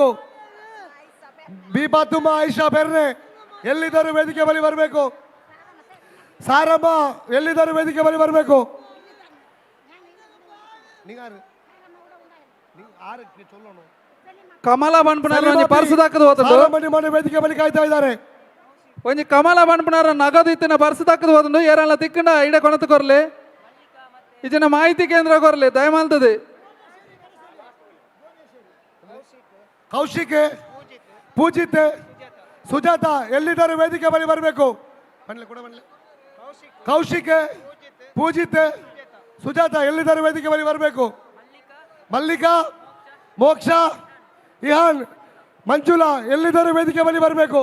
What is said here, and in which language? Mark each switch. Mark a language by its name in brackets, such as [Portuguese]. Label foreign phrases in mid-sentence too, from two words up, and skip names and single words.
[Kannada] ಬೀಬಾತುಮ್ಮ ಐಷಾ ಬೆರ್ನೆ ಎಲ್ಲಿದ್ದರೂ ವೇದಿಕೆ ಬಳಿ ಬರಬೇಕು. ಸಾರಮ್ಮ ಎಲ್ಲಿದ್ದರೂ ವೇದಿಕೆ ಬಳಿ ಬರಬೇಕು. [Tulu] ಕಮಲ ಬನ್ಪುನಾರ ಪರ್ಸು ದಕ್ಕದು ಹೋತುಂಡು [Kannada] ನಿಮ್ಮನ್ನು ವೇದಿಕೆ ಬಳಿ ಕಾಯ್ತಾ ಇದ್ದಾರೆ. [Tulu] ಒಂಜಿ ಕಮಲ ಬನ್ಪುನಾರ ನಗದು ಇತ್ತಿನ ಪರ್ಸು ದಕ್ಕದು ಹೋತುಂಡು ಏರಲ್ಲ ತಿಕ್ಕಂಡ ಇಡ ಕೊನತ್ತು ಕೊರ್ಲಿ. ಇಜಿನ ಮಾಹಿತಿ ಕೇಂದ್ರ ಕೊರ್ಲಿ ದಯಮಾಲ್ತದೆ. [Kannada] ಕೌಶಿಕೆ, ಪೂಜಿತೆ, ಸುಜಾತ ಎಲ್ಲಿದ್ದರೂ ವೇದಿಕೆ ಬಳಿ ಬರಬೇಕು. ಕೌಶಿಕೆ, ಪೂಜಿತೆ, ಸುಜಾತ ಎಲ್ಲಿದ್ದರೂ ವೇದಿಕೆ ಬಳಿ ಬರಬೇಕು. ಮಲ್ಲಿಕಾ, ಮೋಕ್ಷ, ಇಹಾನ್, ಮಂಜುಳಾ ಎಲ್ಲಿದ್ದರೂ ವೇದಿಕೆ ಬಳಿ ಬರಬೇಕು.